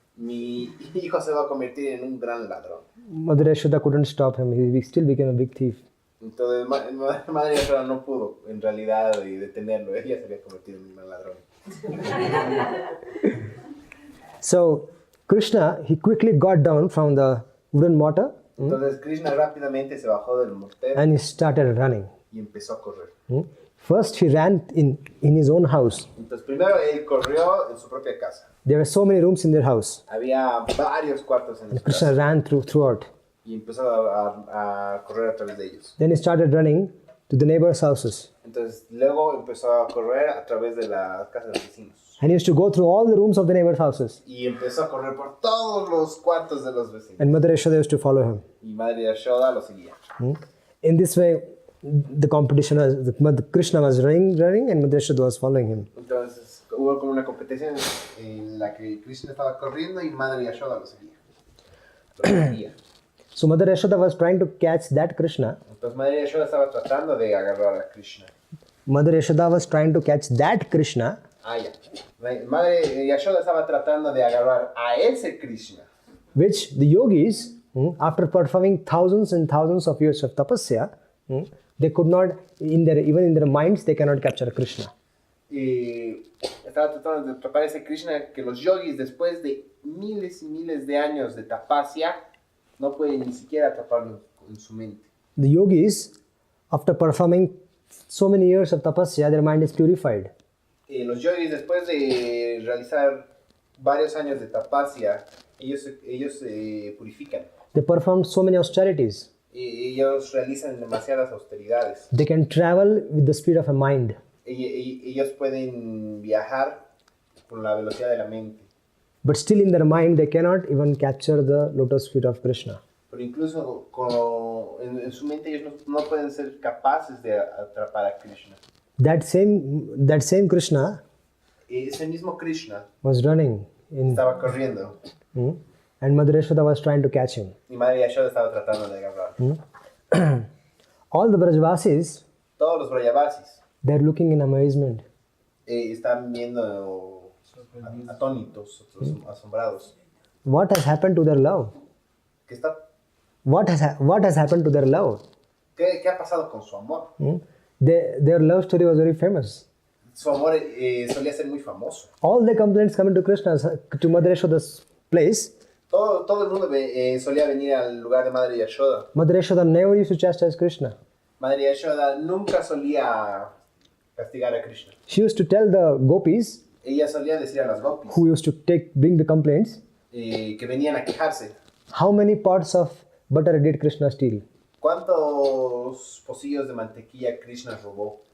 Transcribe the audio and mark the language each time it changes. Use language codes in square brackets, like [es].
[es] Mi hijo se va a convertir en un gran ladrón. [en] Mother Yashoda couldn't stop him. He still became a big thief. [es] Entonces, Madre Yashoda no pudo, en realidad, detenerlo. Ella se había convertido en un gran ladrón. [en] So, Krishna, he quickly got down from the wooden mortar. [es] Entonces, Krishna rápidamente se bajó del mortero. [en] And he started running. [es] Y empezó a correr. [en] First, he ran in his own house. [es] Entonces, primero él corrió en su propia casa. [en] There were so many rooms in their house. [es] Había varios cuartos en su casa. [en] Krishna ran throughout. [es] Y empezó a correr a través de ellos. [en] Then he started running to the neighbors' houses. [es] Entonces luego empezó a correr a través de las casas de los vecinos. [en] And he used to go through all the rooms of the neighbors' houses. [es] Y empezó a correr por todos los cuartos de los vecinos. [en] And Mother Yashoda used to follow him. [es] Y Madre Yashoda lo seguía. [en] In this way, the competition was, Krishna was running, and Mother Yashoda was following him. [es] Entonces hubo como una competencia en la que Krishna estaba corriendo y Madre Yashoda lo seguía. [en] So Mother Yashoda was trying to catch that Krishna. [es] Entonces Madre Yashoda estaba tratando de agarrar a Krishna. [en] Mother Yashoda was trying to catch that Krishna. [es] Madre Yashoda estaba tratando de agarrar a ese Krishna. [en] Which the yogis, after performing thousands and thousands of years of tapasya, they could not, even in their minds, they cannot capture Krishna. [es] Estaba tratando de atrapar a ese Krishna que los yogis, después de miles y miles de años de tapasya, no pueden ni siquiera atraparlo en su mente. [en] The yogis, after performing so many years of tapasya, their mind is purified. [es] Los yogis, después de realizar varios años de tapasya, ellos se purifican. [en] They perform so many austerities. [es] Ellos realizan demasiadas austeridades. [en] They can travel with the speed of a mind. [es] Ellos pueden viajar con la velocidad de la mente. [en] But still in their mind, they cannot even capture the lotus feet of Krishna. [es] Pero incluso en su mente ellos no pueden ser capaces de atrapar a Krishna. [en] That same Krishna [es] Ese mismo Krishna [en] was running [es] estaba corriendo [en] and Mother Yashoda was trying to catch him. [es] y Madre Yashoda estaba tratando de agarrar. [en] All the Brajvasis, [es] Todos los Brajavasis [en] they're looking in amazement. [es] están viendo atónitos, asombrados. [en] What has happened to their love? What has happened to their love? [es] ¿Qué ha pasado con su amor? [en] Their love story was very famous. [es] Su amor solía ser muy famoso. [en] All the complaints coming to to Mother Yashoda's place. [es] Todo el mundo solía venir al lugar de Madre Yashoda. [en] Mother Yashoda never used to chastise Krishna. [es] Madre Yashoda nunca solía castigar a Krishna. [en] She used to tell the gopis, [es] Ella solía decir a las gopis [en] who used to bring the complaints, [es] que venían a quejarse. [en] how many pots of butter did Krishna steal? [es] ¿Cuántos pocillos de mantequilla Krishna robó?